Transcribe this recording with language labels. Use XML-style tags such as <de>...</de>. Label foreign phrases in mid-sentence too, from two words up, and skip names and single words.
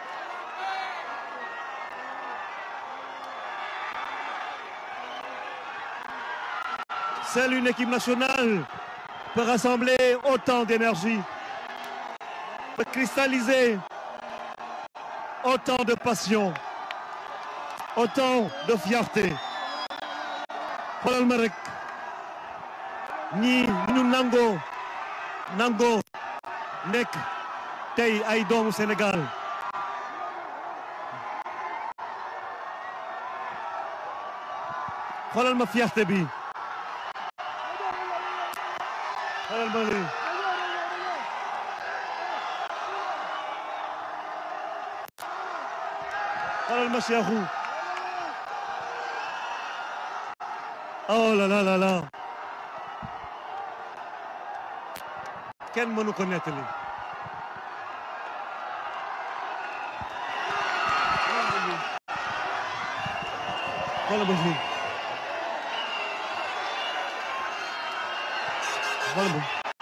<fr>Seule une équipe nationale peut rassembler autant d'énergie, peut cristalliser autant de passion, autant de fierté.</fr> <wo>xoolal ma rek ñii ñu nangoo nekk tey ay doomu Sénégal. xoolal ma fierté bi. xoolal ma lii. xoolal ma Cheikhou.</wo> <fr>Oh là là là là.</fr> <wo>kenn mënu ko nettali. xoolal ma lii. xoolal ma.</wo>